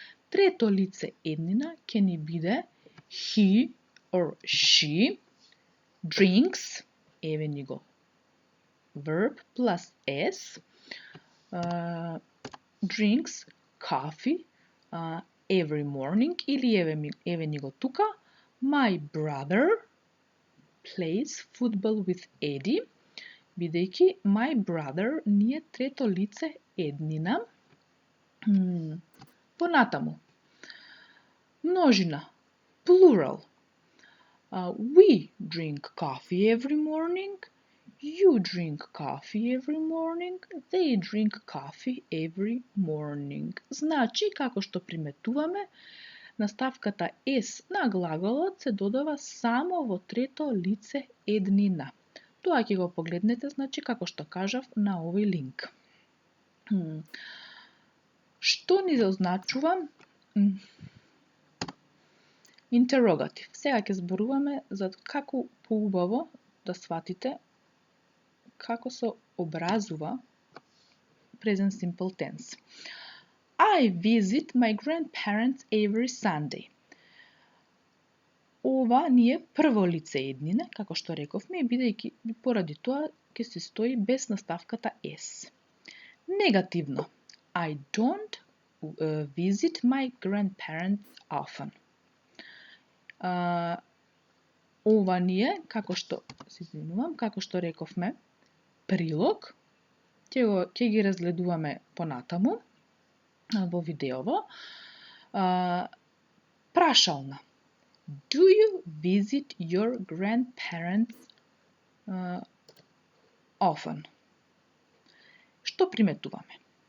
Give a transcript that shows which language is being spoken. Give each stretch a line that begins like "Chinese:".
Macedonian: Трето лице еднина ќе ни биде
English: he or she drinks,
Macedonian: еве ни го
English: verb plus s, drinks coffee every morning,
Macedonian: или еве ни го тука
English: my brother plays football with Eddie,
Macedonian: бидејќи
English: my brother
Macedonian: ни е трето лице еднина. Понатаму, множина, plural.
English: We drink coffee every morning, you drink coffee every morning, they drink coffee every morning.
Macedonian: Значи, како што приметуваме, наставката s на глаголот се додава само во трето лице еднина. Тоа ќе го погледнете, значи, како што кажав на овој линк. Што ни означува интеррогатив? Сега ќе зборуваме за како поубаво да сватите како се образува present simple tense.
English: I visit my grandparents every Sunday.
Macedonian: Ова ни е прво лице еднина, како што рековме, бидејќи поради тоа ќе се стои без наставката s. Негативно.
English: I don't visit my grandparents often.
Macedonian: Ова ни е, како што рековме, прилог. Ќе ги разгледуваме понатаму. во видеово. Прашална.
English: Do you visit your grandparents often?
Macedonian: Што приметуваме?